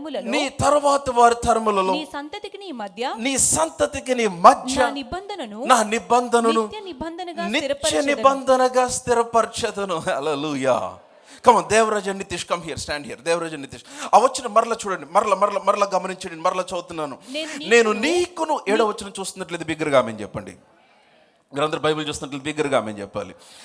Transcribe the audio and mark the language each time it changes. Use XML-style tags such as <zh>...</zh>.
<te>నీ తరువాత వారి తరములలో నీ సంతతికి నీ మధ్య నా నిబంధనను నిత్య నిబంధనగా స్థిరపరచెదను. హల్లెలూయా.</te> <en>Come on, Devaraja Nitish, come here, stand here.</en> <te>Devaraja Nitish. ఆ వచ్చిన మరలా చూడండి, మరలా గమనించండి. మరలా చదువుతున్నాను. నేను నీకును 7వ వచనం చూస్తున్నట్లయితే బిగ్గరగా ఆమేన్ చెప్పండి. మీరందరూ బైబిల్ చూస్తున్నట్లయితే బిగ్గరగా ఆమేన్ చెప్పాలి.</te>